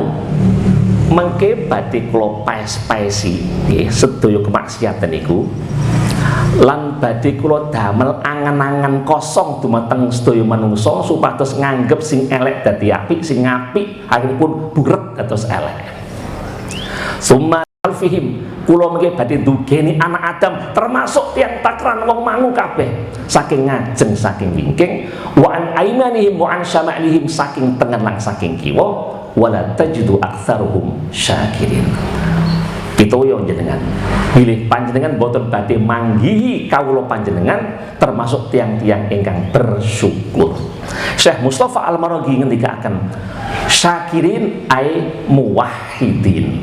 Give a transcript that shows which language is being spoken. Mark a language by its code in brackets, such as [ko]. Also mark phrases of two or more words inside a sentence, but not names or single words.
[jv] Mengke badhe kula paes-paesi nggih sedaya kemaksiatan niku lan badhe kula damel angan-angan kosong dumateng sedaya manungsa supados nganggep sing elek dadi apik, sing apik akhiripun buret dados elek. [ar] Summa alfihim [jv] kula mengke badhe ndugeni anak Adam termasuk tiang takran wong mangu kabeh saking ngajeng saking wingking [ar] wa an aimanihim wa an syama'lihim [jv] saking tengen lan saking kiwa [ar] wala tajidu aktsaruhum syakirin. [jv] Pitoyo jenengan bilih panjenengan boten badhe manggihi kawula panjenengan termasuk tiang-tiang ingkang bersyukur. Syekh Mustafa Al-Maraghi ngendikaken [ar] syakirin ai muwahhidin.